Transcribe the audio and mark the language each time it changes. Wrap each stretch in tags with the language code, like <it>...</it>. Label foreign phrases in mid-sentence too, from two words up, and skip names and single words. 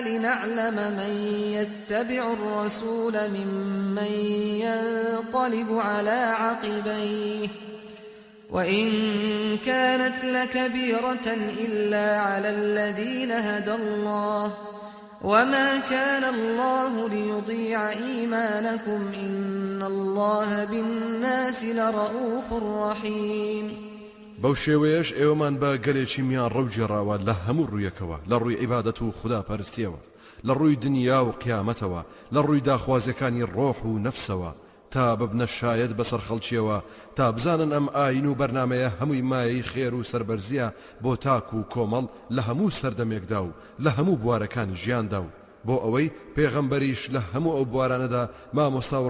<ar>لنعلم من يتبع الرسول ممن ينقلب على عقبيه وإن كانت لكبيرة إلا على الذين هدى الله وما كان الله ليضيع إيمانكم إن الله بالناس لرؤوف رحيم</ar> <ckb>بەو شێوەیەش ئێوەمان بە گەلێکی میان ڕەوجێڕاوە لە هەموو ڕوویەکەوە لە ڕووی عیبادەت و خوددا پەرستیەوە لە ڕووی دنیا و قیامەتەوە لە ڕووی داخوازیەکانی ڕۆح و نەفسەوە تا ببنە شایەت بەسەر خەڵکیەوە تا بزانن ئەم ئاین و بەرنامەیە هەمووی مایەی خێر و سەربەرزیە بۆ تاک و کۆمەڵ لە هەموو سەردەمێکدا و لە هەموو بوارەکانی ژیاندا و بۆ ئەوەی پێغەمبەریش لە هەموو ئەو بوارانەدا مامۆستا و</ckb>